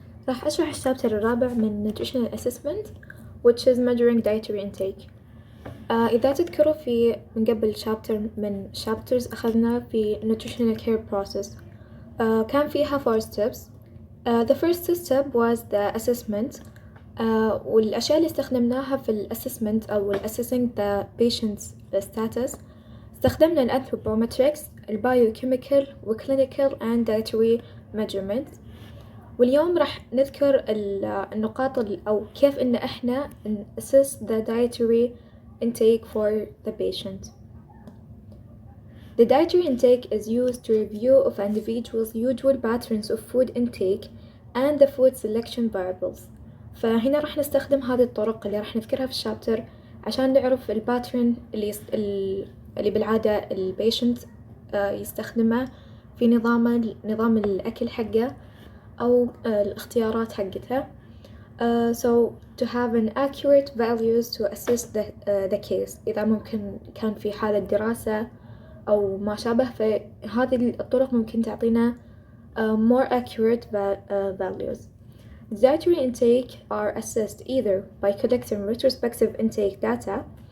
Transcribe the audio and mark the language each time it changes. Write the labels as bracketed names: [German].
[Arabic] راح أشرح الشابتر الرابع من [English] Nutritional Assessment which is Measuring Dietary Intake. [Arabic] إذا تذكروا من قبل من chapters أخذنا في [English] Nutritional Care Process. [Arabic] كان فيها 4 steps. [English] The first step was the assessment. [Arabic] والأشياء اللي استخدمناها في الأسسمنت أو [English] assessing the patient's status [Arabic] استخدمنا الأنثروبومتريكس، البايوكيميكال وكلينيكال [English] and dietary measurements. [Arabic] واليوم راح نذكر النقاط أو كيف إن إحنا [English] assess the dietary intake for the patient. The dietary intake is used to review of individuals' usual patterns of food intake and the food selection variables. [Arabic] فهنا راح نستخدم هذه الطرق اللي راح نذكرها في الشابتر عشان نعرف الباترن اللي بالعادة البيشنت يستخدمه في نظام الأكل حقه أو الاختيارات حقتها. [English] So to have an accurate values to assess the case [Arabic] إذا ممكن كان في حالة دراسة أو ما شابه، فهذه الطرق ممكن تعطينا [English] more accurate values. The dietary intake are assessed either by collecting retrospective intake data.